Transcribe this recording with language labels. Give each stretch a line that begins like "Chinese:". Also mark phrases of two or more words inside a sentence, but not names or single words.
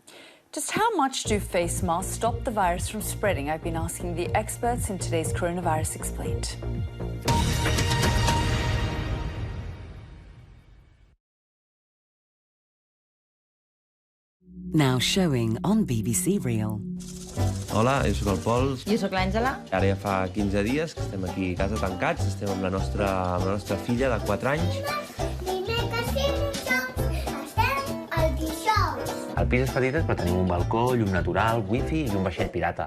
English: Just how much do face masks stop the virus from spreading? I've been asking the experts in today's Coronavirus Explained. Now showing on BBC Real.
Catalan: Hola, jo soc el Pol. Jo sóc l'Àngela. Ara ja fa 15 dies que estem aquí a casa tancats, estem amb la nostra filla de 4 anys. El pis és petit, però tenim un balcó, llum natural, wifi i un vaixell pirata.